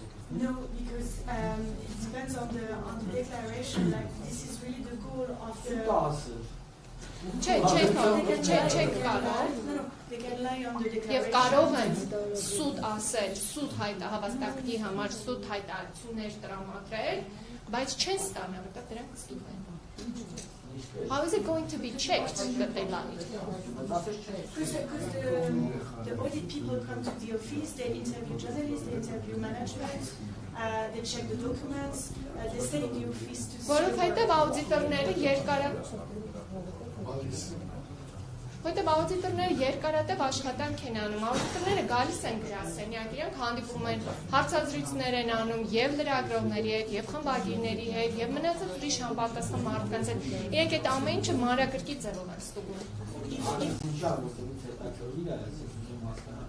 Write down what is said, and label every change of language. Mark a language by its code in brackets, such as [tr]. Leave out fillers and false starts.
[en] No, because it depends on the declaration. Like this is really the goal of the. Check No, they can lie on the declaration. [hy] Եվ կարող են սուտ ասել, սուտ հավաստագրի համար սուտ հայտարարություններ տրամադրել, բայց չեն ստանա, որտեղ դրանք ստուգ են։ [en] How is it going to be checked that they lied? Because the audit people come to the office, they interview journalists, they interview management, they check the documents, they stay in the office to see. [hy] Որովհետև աուդիտորները երկարատև աշխատանք են անում, աուդիտորները գալիս են գրասենյակ, իրանք հանդիպում են, հարցազրույցներ են անում եւ լրագրողների հետ, եւ խմբագիրների հետ, եւ մնացած ուրիշ համապատասխան մարդկանց հետ, իրանք